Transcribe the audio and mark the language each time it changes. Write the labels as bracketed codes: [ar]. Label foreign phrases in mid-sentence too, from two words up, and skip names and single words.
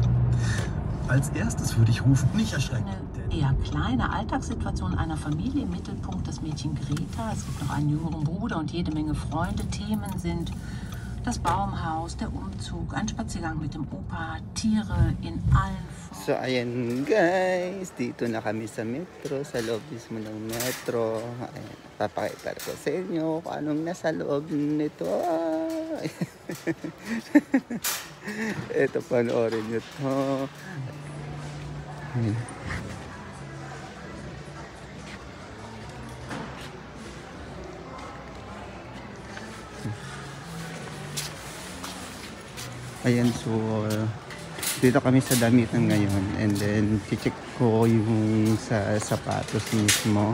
[de] Als erstes würde ich rufen, nicht erschrecken. Eine eher kleine Alltagssituation einer Familie im Mittelpunkt, das Mädchen Greta. Es gibt noch einen jüngeren Bruder und jede Menge Freunde. Themen sind das Baumhaus, der Umzug, ein Spaziergang mit dem Opa, Tiere in allen Formen. [tl] So ayan guys, dito na kami sa metro, sa loob mismo ng metro. Ayan, papakita ko sa inyo kung anong nasa loob nito. Ito, panoorin nyo to. Ayan, so dito kami sa damitan ngayon, [en] and then [tl] check ko yung sa sapatos mismo.